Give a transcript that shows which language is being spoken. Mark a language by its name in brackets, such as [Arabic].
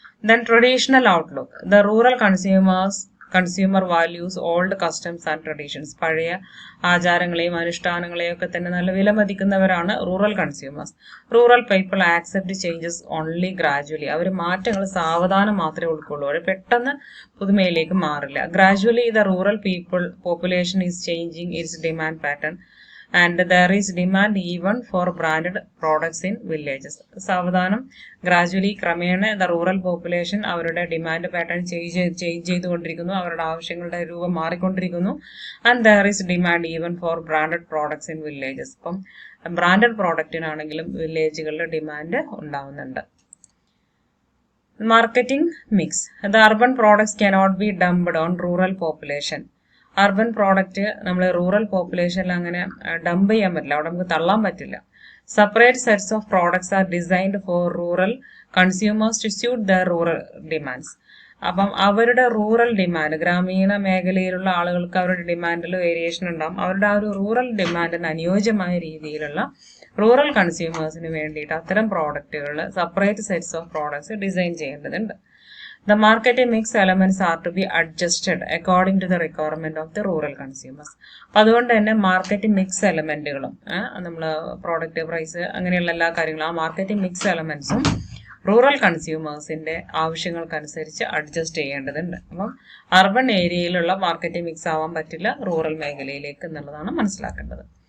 [English] Then traditional outlook. The rural consumer values old customs and traditions. [Malayalam] പഴയ ആചാരങ്ങളെയും അനുഷ്ഠാനങ്ങളെയും ഒക്കെ തന്നെ നല്ല വിലമതിക്കുന്നവരാണ് rural consumers. [English] Rural people accept changes only gradually. [Malayalam] അവർ മാറ്റങ്ങൾ സാവധാനം മാത്രമേ ഉൾക്കൊള്ളൂ, അവർ പെട്ടെന്ന് പുതുമയിലേക്ക് മാറില്ല. [English] Gradually the rural population is changing its demand pattern and there is demand even for branded products in villages. [Malayalam] സാവധാനം ഗ്രാജുവലി ക്രമേണ ദ റൂറൽ പോപ്പുലേഷൻ അവരുടെ demand pattern change ചെയ്തുകൊണ്ടിരിക്കുന്നു, അവരുടെ ആവശ്യങ്ങളുടെ രൂപം മാറിക്കൊണ്ടിരിക്കുന്നു. [English] And there is demand even for branded products in villages. [Malayalam] ഇപ്പം branded പ്രോഡക്റ്റിനാണെങ്കിലും വില്ലേജുകളിൽ demand ഉണ്ടാവുന്നുണ്ട്. [English] Marketing mix. The urban products cannot be dumped on rural population. [Malayalam] Urban product നമ്മൾ rural പോപ്പുലേഷനിൽ അങ്ങനെ dump ചെയ്യാൻ പറ്റില്ല, അവിടെ നമുക്ക് തള്ളാൻ പറ്റില്ല. [English] Separate sets of products are designed for rural consumers to suit their rural demands. [Malayalam] അപ്പം അവരുടെ റൂറൽ ഡിമാൻഡ്, ഗ്രാമീണ മേഖലയിലുള്ള ആളുകൾക്ക് അവരുടെ ഡിമാൻഡിൽ വേരിയേഷൻ ഉണ്ടാകും. അവരുടെ ആ ഒരു റൂറൽ ഡിമാൻഡിന് അനുയോജ്യമായ രീതിയിലുള്ള റൂറൽ കൺസ്യൂമേഴ്സിന് വേണ്ടിയിട്ട് അത്തരം പ്രോഡക്റ്റുകൾ, separate sets of products design ചെയ്യേണ്ടതുണ്ട്. [English] The marketing mix elements are to be adjusted according to the requirement of the rural consumers. [Malayalam] അപ്പം അതുകൊണ്ട് തന്നെ മാർക്കറ്റിംഗ് മിക്സ് എലമെന്റുകളും നമ്മൾ പ്രോഡക്റ്റ് പ്രൈസ് അങ്ങനെയുള്ള എല്ലാ കാര്യങ്ങളും ആ മാർക്കറ്റിംഗ് മിക്സ് എലമെന്റ്സും റൂറൽ കൺസ്യൂമേഴ്സിന്റെ ആവശ്യങ്ങൾക്കനുസരിച്ച് അഡ്ജസ്റ്റ് ചെയ്യേണ്ടതുണ്ട്. അപ്പം അർബൻ ഏരിയയിലുള്ള മാർക്കറ്റിംഗ് മിക്സ് ആവാൻ പറ്റില്ല റൂറൽ മേഖലയിലേക്ക് എന്നുള്ളതാണ് മനസ്സിലാക്കേണ്ടത്.